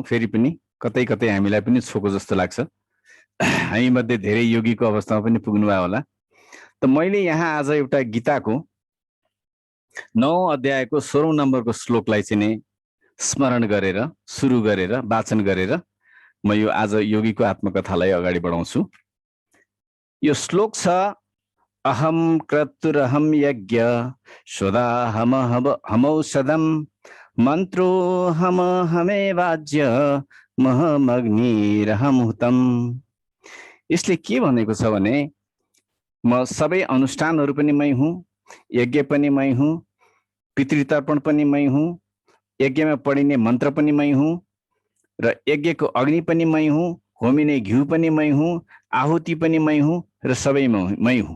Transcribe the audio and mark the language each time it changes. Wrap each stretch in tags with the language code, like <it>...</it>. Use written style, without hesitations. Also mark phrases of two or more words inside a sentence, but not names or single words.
<ne>फेरि पनि कतै कतै हामीलाई पनि छोको जस्तो लाग्छ। हामी मध्ये धेरै योगीको अवस्थामा पनि पुग्नुभयो होला। त मैले यहाँ आज एउटा गीताको 9 अध्यायको 16 नम्बरको श्लोकलाई चाहिँ नै स्मरण गरेर सुरु गरेर वाचन गरेर म यो आज योगीको आत्मकथालाई अगाडि बढाउँछु। यो श्लोक छ,</ne> <sa>अहम क्रतुरहम यज्ञ स्वदाहमौषधम मन्त्रो हमे वाज्य महमग्निरहमुतम।</sa> <ne>यसले के भनेको छ भने म सबै अनुष्ठानहरू पनि मै हुँ, यज्ञ पनि मै हुँ, पितृतर्पण पनि मै हुँ, यज्ञमा पढिने मन्त्र पनि मै हुँ र यज्ञको अग्नि पनि मै हुँ, होमिने घिउ पनि मै हुँ, आहुति पनि मै हुँ र सबै मै हुँ।</ne>